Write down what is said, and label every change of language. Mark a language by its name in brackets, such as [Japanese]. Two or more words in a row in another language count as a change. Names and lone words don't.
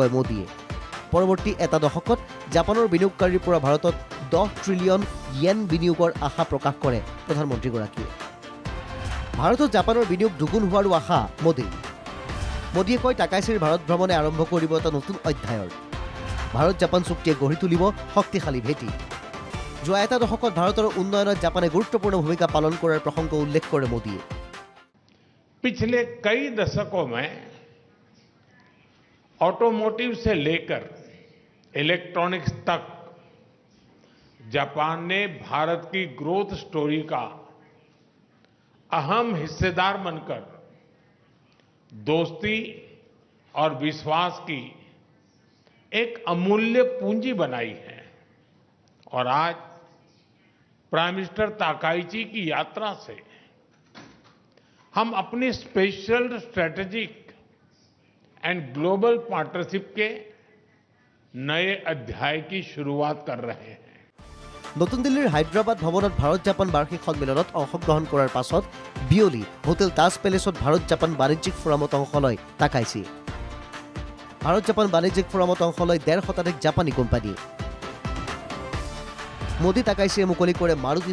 [Assamese] কয় মোদীয়ে পৰৱৰ্তী এটা দশকত জাপানৰ বিনিয়োগকাৰীৰ পৰা ভাৰতত 10 ট্ৰিলিয়ন য়েন বিনিয়োগৰ আশা প্ৰকাশ কৰে প্ৰধানমন্ত্ৰীগৰাকীয়ে ভাৰতত জাপানৰ বিনিয়োগ দুগুণ হোৱাৰো আশা মোদীয়ে কয় তাকাইছিৰ ভাৰত ভ্ৰমণে আৰম্ভ কৰিব এটা নতুন অধ্যায়ৰ ভাৰত জাপান চুক্তিয়ে গঢ়ি তুলিব শক্তিশালী ভেটি যোৱা এটা দশকত ভাৰতৰ উন্নয়নত জাপানে গুৰুত্বপূৰ্ণ ভূমিকা পালন কৰাৰ প্ৰসংগ উল্লেখ কৰে মোদীয়ে [Hindi] पिछले कई दशकों में ऑटोमोटिव से लेकर इलेक्ट्रॉनिक्स तक जापान ने भारत की [English] growth story [Hindi] का अहम हिस्सेदार बनकर दोस्ती और विश्वास की एक अमूल्य पूंजी बनाई है और आज [English] prime minister [Hindi] ताकाइची की यात्रा से हम अपनी [English] special strategic and global partnership [Hindi] के नए अध्याय की शुरुआत कर रहे हैं [Assamese] নতুন দিল্লীৰ হায়দৰাবাদ ভৱনত ভাৰত জাপান বাৰ্ষিক সন্মিলনত অংশগ্ৰহণ কৰাৰ পাছত বিয়লি হোটেল তাজ পেলেছত ভাৰত জাপান বাণিজ্যিক ফোৰামত অংশ লয় তাকাইছি ভাৰত জাপান বাণিজ্যিক ফোৰামত অংশ লয় 1.5 শতাধিক জাপানী কোম্পানী মোদী তাকাইছিয়ে মুকলি কৰে মাৰুতি